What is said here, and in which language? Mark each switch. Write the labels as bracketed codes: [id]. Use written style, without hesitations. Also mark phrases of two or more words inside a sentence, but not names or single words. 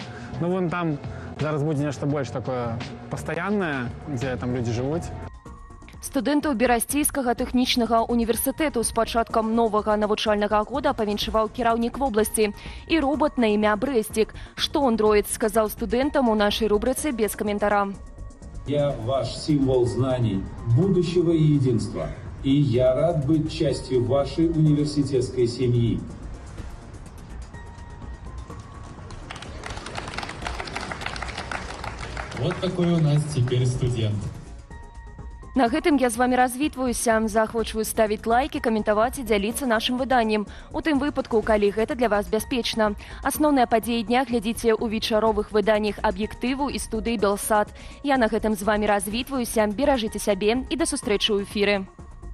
[be] Ну вон там зараз будзе нешта больш такое пастаяннае, дзе там людзі жывуць. Студэнтаў Берасцейскага тэхнічнага універсітэту з пачаткам новага навучальнага года павіншаваў кіраўнік вобласці і робот на імя Брэсцік. Што андроід сказаў студэнтам у нашай рубрыцы без каментара. [ru] Я ваш символ знаний, будущего и единства. И я рад быть частью вашей университетской семьи. Вот такой у нас теперь студент. [be] На гэтым я з вамі развітваюся. Захвочваю ставіць лайкі, каментаваць і дзяліцца нашым выданнем. У тым выпадку, калі гэта для вас бяспечна. Асноўныя падзеі дня глядзіце ў вечаровых выданнях аб'ектыву і студыі Белсат. Я на гэтым з вамі развітваюся. Беражыце сябе і да сустрэчы ў эфіры.